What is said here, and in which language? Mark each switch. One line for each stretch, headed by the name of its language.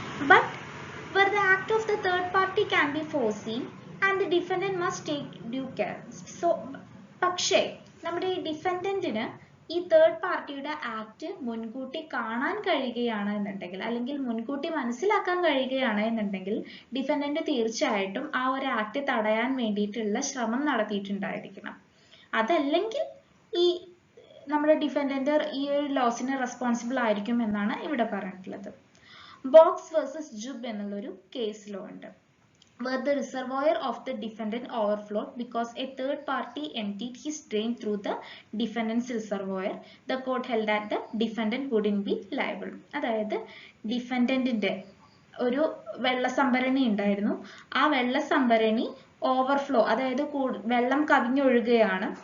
English: But where the act of the third party can be foreseen and the defendant must take due care.
Malayalam: So, പക്ഷേ നമ്മുടെ ഈ ഡിഫൻഡന്റിന് ഈ third പാർട്ടിയുടെ act മുൻകൂട്ടി കാണാൻ കഴിയുകയാണ് എന്നുണ്ടെങ്കിൽ അല്ലെങ്കിൽ മുൻകൂട്ടി മനസ്സിലാക്കാൻ കഴിയുകയാണ് എന്നുണ്ടെങ്കിൽ ഡിഫൻഡന്റ് തീർച്ചയായിട്ടും ആ ഒരു ആക്ട് തടയാൻ വേണ്ടിയിട്ടുള്ള ശ്രമം നടത്തിയിട്ടുണ്ടായിരിക്കണം. അതല്ലെങ്കിൽ ഈ നമ്മുടെ ഡിഫൻഡന്റ് ഈ ഒരു ലോസിന് റെസ്പോൺസിബിൾ ആയിരിക്കും എന്നാണ് ഇവിടെ പറഞ്ഞിട്ടുള്ളത്. ബോക്സ് വേഴ്സസ് ജുബ് എന്നുള്ളൊരു കേസ് ലോ ഉണ്ട്.
English: Where the reservoir of the defendant overflowed because a third party emptied his drain through the defendant's reservoir, the court held that the defendant wouldn't be liable.
Malayalam: അതായത് ഡിഫൻഡന്റിന്റെ ഒരു വെള്ളസംഭരണി ഉണ്ടായിരുന്നു. ആ വെള്ളസംഭരണി overflow, അതായത് വെള്ളം കവിഞ്ഞൊഴുകുകയാണ്.